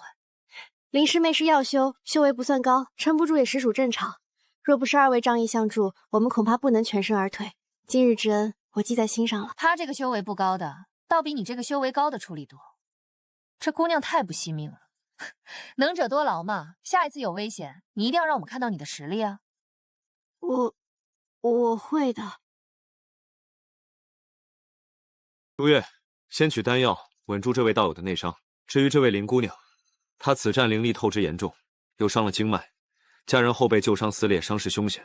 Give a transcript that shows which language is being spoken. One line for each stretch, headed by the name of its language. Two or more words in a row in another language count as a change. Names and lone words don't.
Chinese: 林師妹是藥修，修為不算高，撐不住也實屬正常。若不是二位仗義相助，我們恐怕不能全身而退。今日之恩，我記在心上了。她這個修為不高的，倒比你這個修為高的出力多。這姑娘太不惜命了，能者多勞嘛。下一次有危險，你一定要讓我們看到你的實力啊！我會的。如月，先取丹药穩住這位道友的內傷。至於這位林姑娘，她此戰靈力透支嚴重，又傷了經脈，家人後背舊傷撕裂，傷勢凶險。